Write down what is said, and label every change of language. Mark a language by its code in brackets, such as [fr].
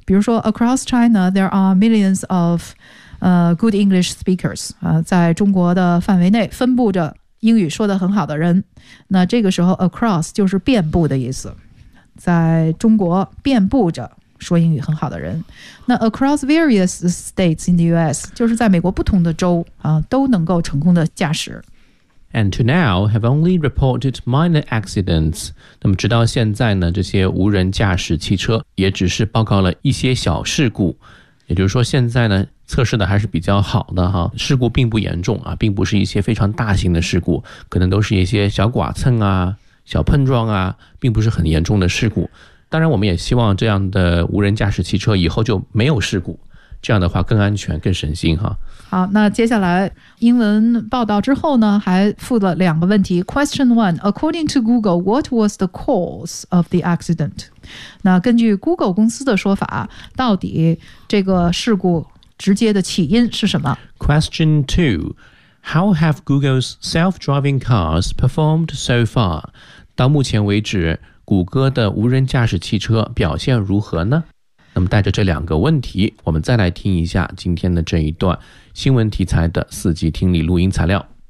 [zh] 比如说 [en] across China there are millions of、good English speakers、 [zh] 在中国的范围内分布着英语说得很好的人，那这个时候 across 就是遍布的意思，在中国遍布着说英语很好的人。那 [en] across various states in the US [zh] 就是在美国不同的州、都能够成功的驾驶。 [en] And to now, have only reported minor accidents. [zh] 那么直到现在呢，这些无人驾驶汽车也只是报告了一些小事故。也就是说现在呢，测试的还是比较好的哈，事故并不严重啊，并不是一些非常大型的事故，可能都是一些小剐蹭啊，小碰撞啊，并不是很严重的事故。当然我们也希望这样的无人驾驶汽车以后就没有事故。这样的话更安全更省心哈。好，那接下来英文报道之后呢还附了两个问题。 [en] Question 1 According to Google, what was the cause of the accident? [zh] 那根据 Google 公司的说法，到底这个事故直接的起因是什么？ [en] Question 2 How have Google's self-driving cars performed so far? [zh] 到目前为止谷歌的无人驾驶汽车表现如何呢？那么带着这两个问题，我们再来听一下今天的这一段新闻题材的四级听力录音材料。